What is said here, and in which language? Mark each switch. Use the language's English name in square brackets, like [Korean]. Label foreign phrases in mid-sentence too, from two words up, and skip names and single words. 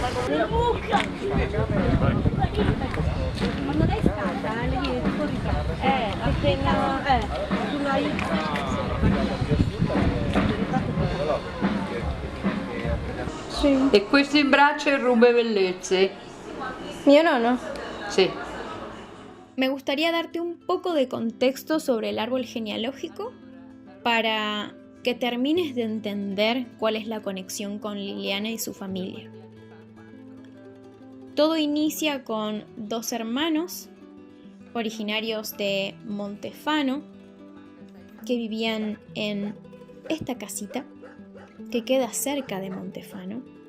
[Italian] Quando lei scatta, le viene tutto ritratto. Appena sulla Sí. E questo in braccio è Rube Bellezze. ¿Mio nonno? Sì. [Spanish] Me gustaría darte un poco de contexto sobre el árbol genealógico para que termines de entender cuál es la conexión con Liliana y su familia. Todo inicia con dos hermanos originarios de Montefano que vivían en esta casita que queda cerca de Montefano.